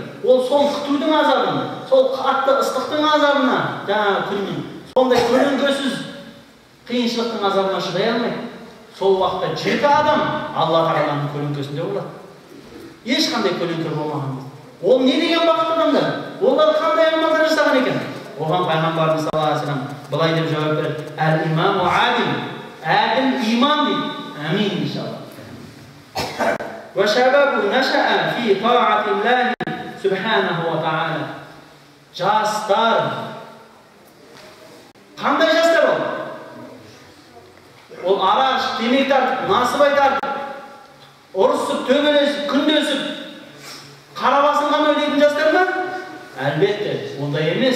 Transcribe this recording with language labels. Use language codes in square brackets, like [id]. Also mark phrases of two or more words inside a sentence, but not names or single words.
[kk] Ол сол күтудің азабын, сол қатты ыстықтың азабына, жаңағы күннің сондай көлеңкесіз қиыншылықтың азабына шыдай алмайды. Сол уақытта 7 адам Алла Тағаланың көлеңкесінде болады. Ешқандай көлеңке болмаған. Ол не деген бақытты адамдар? Олар қандай амалдар жасаған екен? Оған пайғамбарымыз [ar] صلى الله عليه وسلم [kk] былай деп жауап береді: [ar] "الإمام عادل", [kk] әділ имам дейді. [ar] آمين إن شاء الله. "وشاب نشأ في طاعة الله سبحانه وتعالى". [kk] Жастар. Қандай жастар ол? Ол арақ, темекі тартып, насыбай тартып, ұрысып, төбелесіп, күндесіп, қара басын ғана ойлайтын жастар ма? Әлбетте, ондай емес.